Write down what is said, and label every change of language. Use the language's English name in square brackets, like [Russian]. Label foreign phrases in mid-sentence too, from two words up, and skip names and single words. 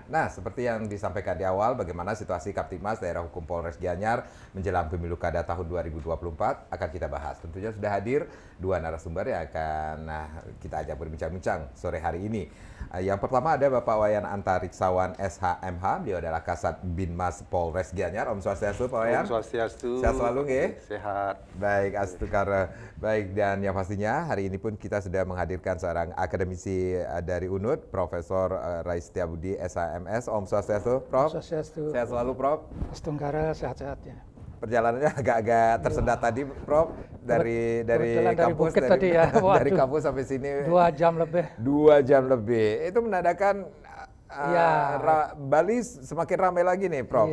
[Indonesian] Nah, seperti yang disampaikan di awal, bagaimana situasi Kamtibmas Daerah Hukum Polres Gianyar menjelang pemilu kada tahun 2024 akan kita bahas. Tentunya sudah hadir dua narasumber yang akan kita ajak berbincang-bincang sore hari ini. Yang pertama ada Bapak Wayan Antariksawan SHMH, beliau adalah Kasat Binmas Polres Gianyar. [Sanskrit] Om Swastiastu, Pak Wayan. Om Swastiastu. [Indonesian] Sehat selalu, nggih? Sehat. Baik, astukara. Baik, dan yang pastinya hari ini pun kita sudah menghadirkan seorang akademisi dari UNUD, Profesor Rais Setiabudi SHMS. [Sanskrit] Om Swastiastu, Prof. Om Swastiastu. [Indonesian] Sehat selalu, Prof. Astungkara sehat-sehat ya. Perjalanannya agak-agak tersendat tadi, Prof. Dari kampus, Bukit tadi ya. dari kampus sampai sini 2 jam lebih. 2 jam lebih. Itu menandakan Ya. Bali semakin ramai lagi nih, Prof.